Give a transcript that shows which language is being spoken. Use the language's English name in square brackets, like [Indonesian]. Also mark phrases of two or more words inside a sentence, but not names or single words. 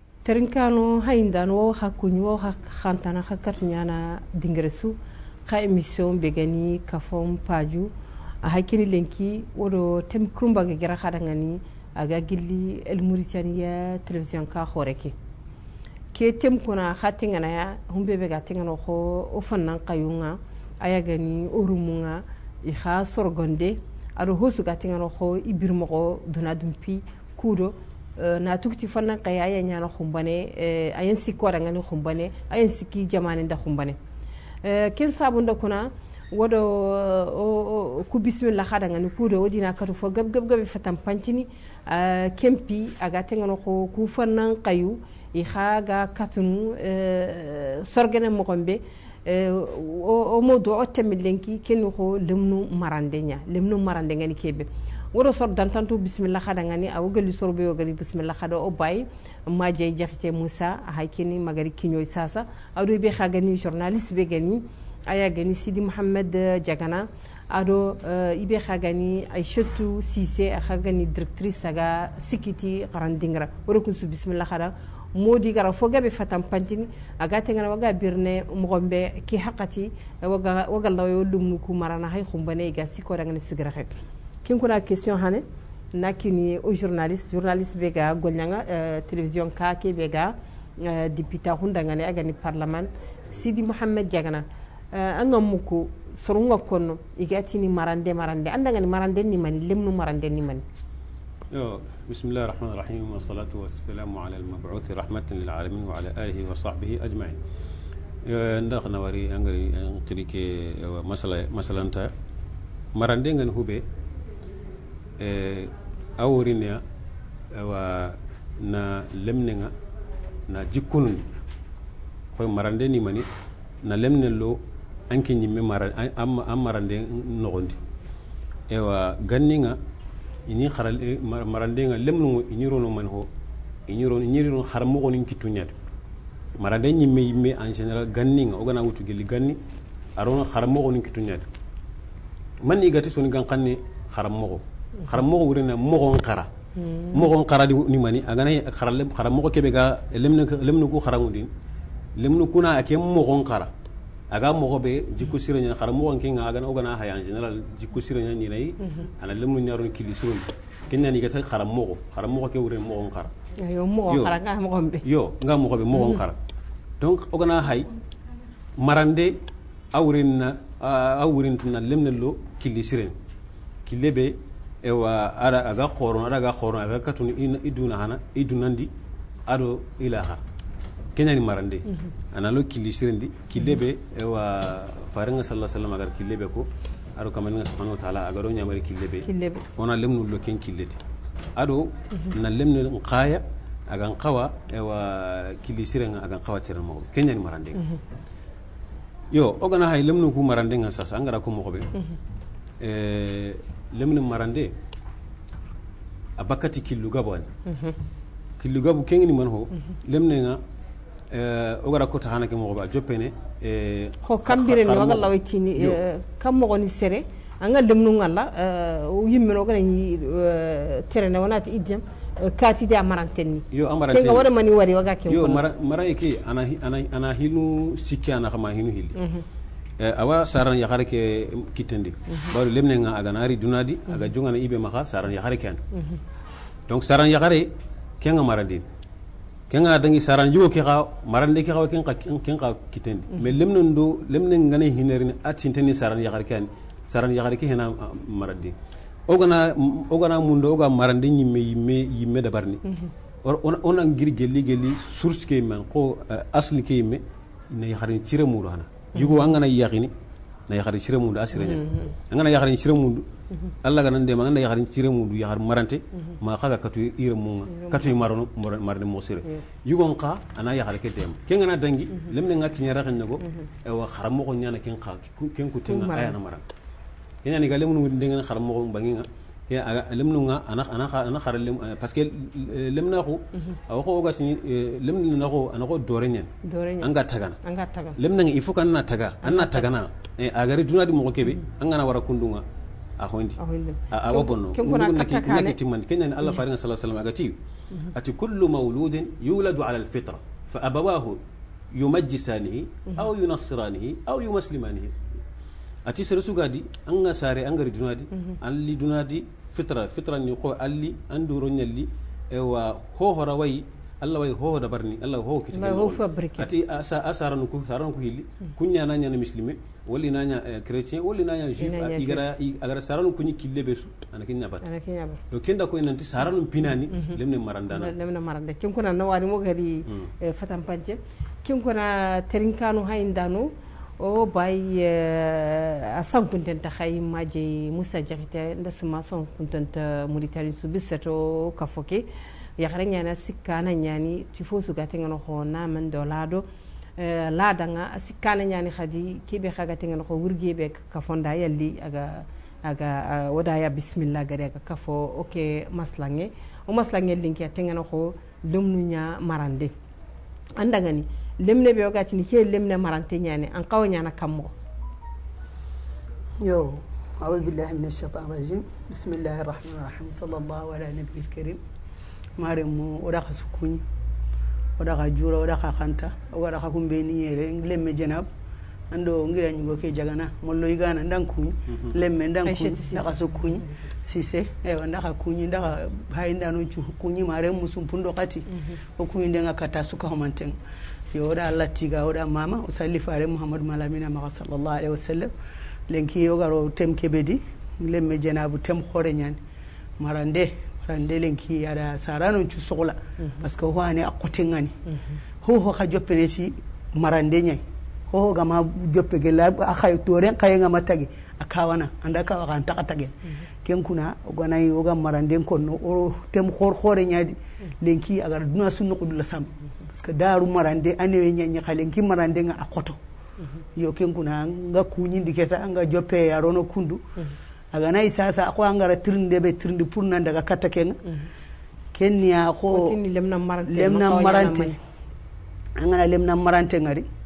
[Soninke] Terinkano haindan wo hakunyu wo khantana khakatnyana dingresu kha emission begani kafom paju a hakini lenki wodo tem krumba ge gira khadangani aga gilli el Mauritania television ka khoreke ke tem kuna khatingana ya humbe be ga tingano kho o fannan qayunga ayagani orumunga I kha sorgonde ado hosu ga tingano kho ibirmo dunadumpi kudo na tukti fannan qaya ya nyana khumbane ayen sikko ngani khumbane ayen sikki jamane nda khumbane ken sabunda kuna wodo ku bismillah khada ngani kudo wodina katu fo gab fatam pancini kempi aga tengano ko ku fannan qayu I khaga katunu sorgene mo gombe o modo o temilenki ken ko lemnu marande ngani kebe woro sor dantantu bismillah khada ngani awgali sorbe yo gari bismillah khada o bay maje jaxite Moussa haykini magari kinyoy sasa ado be khagani journaliste be gani aya gani Sidi Mohamed Diagana ado ibe khagani Aïchatou Cissé khagani directrice aga sikiti qarandingra woro kun su bismillah khada modi gara fogabe fatam pantini aga tengana waga birne mogombe ki hakati waga lawo lumnu ku marana hay khumbane ga siko dangani sigra xek kin kuna question hane nakini o journaliste bega golnyanga télévision ka ke bega député hundangane agani parlement Sidi Mohamed Diagana angamuko sorunga konno igatini marande andangani marande ni mani lemnu marande ni mani [Arabic] بسم الله الرحمن الرحيم والصلاة والسلام على المبعوث رحمة للعالمين وعلى آله وصحبه أجمعين [Soninke] ندخنا وري أنغري أنقريك مثلا تا مرندين هوبي أورينيا ونا لمننا نا جيكون خوي مرندين ماني نا لمن لو أنكي نيمي مرندين نغندي ewa ganninga ini kharal marandenga lemnu inirono manho inirono kharmo gonin kitunyat marande nyimme [French] en général [Soninke] ganninga ogana wutu geli ganni arono kharmo gonin kitunyat man igati soni ganqanni kharmo wurina mogon qara ni mani agana kharmo kebe ga lemnu ku kharamudin lemnu kuna ake mogon qara aga mogo be jikko sirenya kharamo nkinga agana ogana ha [French] en général [Soninke] jikko sirenya ni nay ana lemnu nyaro kili surun kenya ni gata kharamo ke wurin mogon qara yo mogon qara nga mogon be nga mogo be mogon qara donc ogana hay marande awurin tuna lemnelo kili siren kilebe ewa aga khoron aga katuni iduna hana idunandi ado ilaha kenya ni marande analo kili sirendi kilebe ewa faringa [Arabic] صلى الله عليه وسلم [Soninke] agar kilebe ko ado kamani [Arabic] سبحانه وتعالى [Soninke] agaro nyamari kilebe ona lemnu lo ken kilete ado na lemnu qaya aga qawa ewa kili sirenga aga qawa termo kenya ni marande yo ogana hay lemnu ku marande nga sasa angara ko mo be lemnu marande abakati killu gabon killu gabu kengni man ho lemne nga ogara ko tahana ke mo ba jopene ko kambire ni waga lawtini kam mo goni sere anga lemnu ngalla o yimme no gana ni terene wonati idjem kati de amarantenni yo amarantenni kenga wala mani wari waga ke yo mara eke ana hinu sikki ana khama hinu hili awa saran ya ke kitandi bawri lemne nga aga nari dunadi aga jungana ibe maka saran ya ken donc saran ya kenga marandin kenga dangi saran yugo ke xa marande ke xa ken xa kitandi mais lemne ngane hinerini atinteni saran ya saran ya ke hena marandi ogana mundo oga marande yimme dabarni ona ngir gelli source ke man ko asli ke yimme ne yaxarin cire mudo hana yugo angana yaxini na yaxari cire mudo asirenya angana yaxarin cire mudo alla ganan de magana yaxarin cire mudo yaxar marante ma xaga katu ire munga katu marono marne mo sire yugo nqa ana yaxare ke dem kengana dangi lemne ngaki nyara xennego e wa xaramo ko nyana ken ku tenga ayana maran kenya ni galem nu ndengana xaramo ko banginga ya lemnu nga ana xaralem [French] parce que [Soninke] lemna ko aw ko ogati lemna ko ana ko dorenyen anga tagana lemna nga [French] il faut [Soninke] kan na taga anna tagana agari dunadi mo kebe angana wara kundunga ahondi awa bonno naki timman kenya Allah faringa [Arabic] صلى الله عليه وسلم [Soninke] agati ati [Arabic] كل مولود يولد على الفطرة فأبواه يمجسانه أو ينصرانه أو يسلمانه [Soninke] ati sere sugadi anga sare angari dunadi alli dunadi fitra ni ko alli anduro nyalli e wa ho horawai Allah way ho da barni Allah ho kiti ati asaran ku hilli kunya nanya na muslime wali nanya chrétien wali nanya juif igara saran ku ni kille besu ana kinya bat do kenda ko nanti saran pinani lemne marandana kin kuna na wari mo gari fatan panje kin kuna terinkanu hayndano o bay asan kuntenta khay maje Musa Jakite ndasma son kuntenta Mauritanie su bisato kafoke yakare nyana sikana nyani tifosu gatenga ko naman dolado la danga sikana nyani khadi kibe khaga tenga ko wurgebe ka fonda yalli aga wadaya bismillah gare ka kafo oke maslange o maslange linki tenga ko lumnunya marande andanga ni lemne be ogati ni ke lemne marante nyani an qaw nyana kammo yo [Arabic] أعوذ بالله من الشيطان الرجيم بسم الله الرحمن الرحيم صلى الله على النبي الكريم [Soninke] maremu oda khasukuni oda khajura oda khanta oda khakumbe ni yere lemme janab ando ngira nyugo ke jagana mollo igana ndanku lemme ndanku ndaka sukuni sise ndaka kunyi ndaka hainda no kunyi maremu sumpundo kati okunyi ndenga kata suka homanten yo oda Allah tiga oda mama usalli fare Muhammad malamina ma [Arabic] صلى الله عليه وسلم [Soninke] lenki yo garo tem kebedi lemme janabu tem khore nyani marande lenki ada sarano cu soxla [French] parce que [Soninke] ho ani akote ngani ho ka joppene ci marande nyay ho gama joppe gela akhay toren kay ngama tagi akawana anda ka kan takatage ken kuna gonay o gam marande konno o tem khore nyaadi lenki agar duna sunno ko dula sam [French] parce que [Soninke] daru marande anewe nyanya khalenki marande nga akoto yo ken kuna nga kunyindi keta nga joppe yarono kundu aga nay sasa ko angara trinde be trinde pour nan daga katta ken kenya ko lemna marante angana lemna marante ngari